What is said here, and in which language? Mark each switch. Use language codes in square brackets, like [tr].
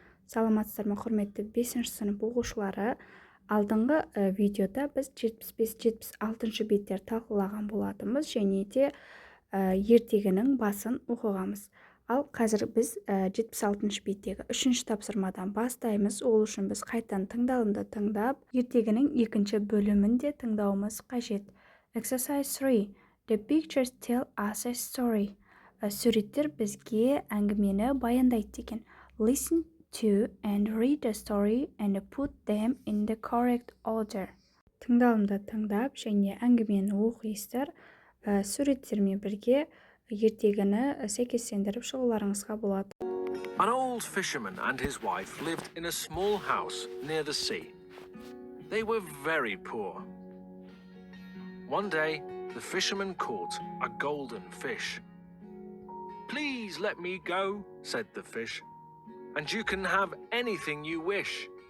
[kk] Саламатсыздар ма құрметті 5-ші сынып оқушылары. Алдыңғы видеода біз 75-76 беттер талқылаған болатынбыз және де ертегінің басын оқығанбыз. Ал қазір біз 76 беттегі 3-ші тапсырмадан бастаймыз. Ол үшін біз қайтадан тыңдалымды тыңдап, ертегінің екінші бөлімін де тыңдауымыз қажет. [en] Exercise 3. The pictures tell us a story. [kk] Суреттер бізге әңгімені баяндайды деген. [en] Listen to and read the story and put them in the correct order. [kk] Тыңдалымды тыңдап және әңгімені оқисыздар. Суреттермен бірге ертегіні сәйкестендіріп шығуларыңызға болады. [en] An old fisherman and his wife lived in a small house near the sea. They were very poor. One day, the fisherman caught a golden fish. "Please let me go," said the fish, "and you can have anything you wish."